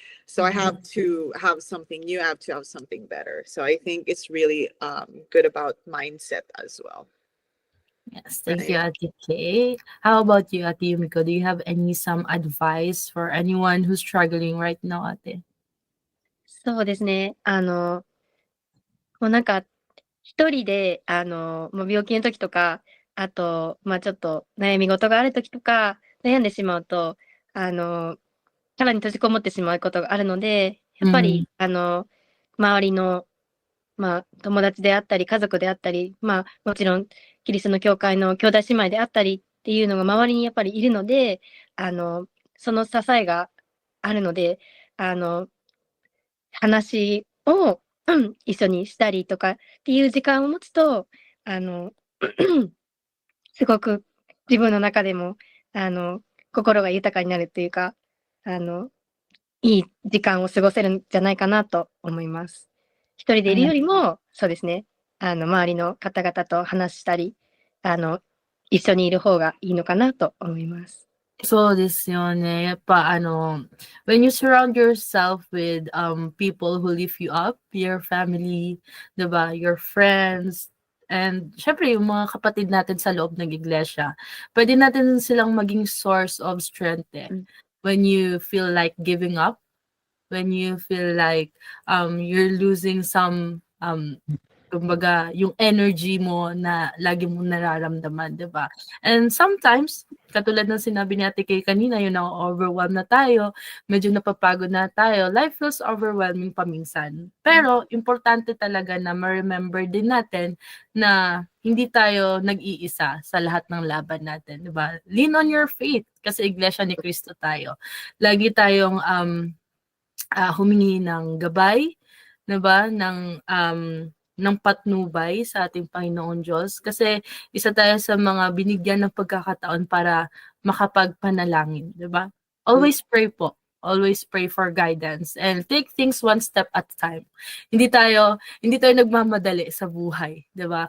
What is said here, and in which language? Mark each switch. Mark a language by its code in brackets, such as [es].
[en] So I have to have something new. I have to have something better. So I think it's really good about mindset as well. Yes, thank you, Right. Ate Kay. How about you, Ate Yumiko? Do you have some advice for anyone who's struggling right now, Ate? [ja] そうですね。もうなんか、一人で、もう病気の時とか、あと、ちょっと悩み事がある時とか、悩んでしまうと、さらに閉じこもってしまうことがあるので、やっぱ Mm. り、周りの、友達であったり、家族であったり、もちろん、キリストの教会の兄弟姉妹であったりっていうのが周りにやっぱりいるので、その支えがあるので、あの、話を一緒にしたりとかっていう時間を持つと、あの、すごく自分の中でも、心が豊かになるっていうか、あの、いい時間を過ごせるんじゃないかなと思います。一人でいるよりも、そうですね、周りの方々と話したり、一緒にいる方がいいのかなと思います。そうですよね。やっぱ [en] when you surround yourself with people who lift you up, your family, [tl] 'di ba? [en] Your friends, and [tl] syempre yung mga kapatid natin sa loob ng iglesia. Pwede natin silang maging [en] source of strength [tl] eh. Mm. [en] When you feel like giving up, when you feel like you're losing some [tl] kumbaga yung energy mo na lagi mong nararamdaman, 'di ba? [en] And sometimes [tl] katulad ng sinabi ni Ate Kay kanina, yung na-overwhelm na tayo, medyo napapagod na tayo, [en] life feels overwhelming [tl] paminsan. Pero importante talaga na ma-remember din natin na hindi tayo nag-iisa sa lahat ng laban natin, 'di ba? [en] Lean on your faith [tl] kasi iglesia ni Cristo tayo. Lagi tayong humingi ng gabay, 'di ba? Ng patnubay sa ating Panginoon Diyos kasi isa tayo sa mga binigyan ng pagkakataon para makapagpanalangin, 'di ba? [en] Always pray [tl] po. [en] Always pray for guidance and take things one step at a time. [tl] Hindi tayo nagmamadali sa buhay, 'di ba?